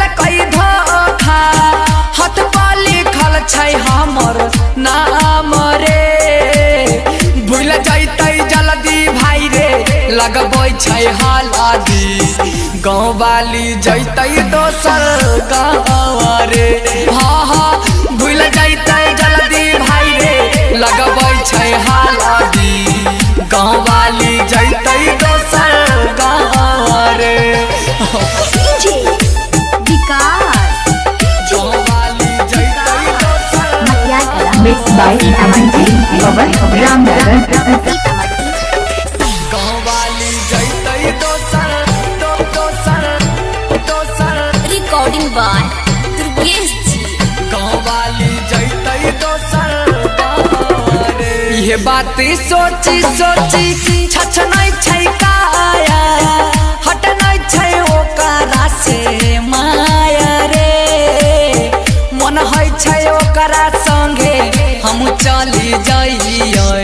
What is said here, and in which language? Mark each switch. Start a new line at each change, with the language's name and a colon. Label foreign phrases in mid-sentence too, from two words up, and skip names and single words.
Maithili: कई धोखा हाथ पर लिखल छै हमर नाम रे भूल जैतै जल्दी भाई रे लगबै छै हल्दी गाँव वाली जैतै दोसर गाँव रे हाँ हाँ भूल जैतै जल्दी भाई रे लगबै छै हल्दी गाँव वाली जैतै दोसर गाँव रे
English: Mixed by MNG Pawan Ramnagar Recording by Durgesh ji।
Maithili: ये बात सोची सोची छछनै छै काया हटनै छै ओकरा से माया रे मन होइ छै ओकरा संगे हम चली जाइए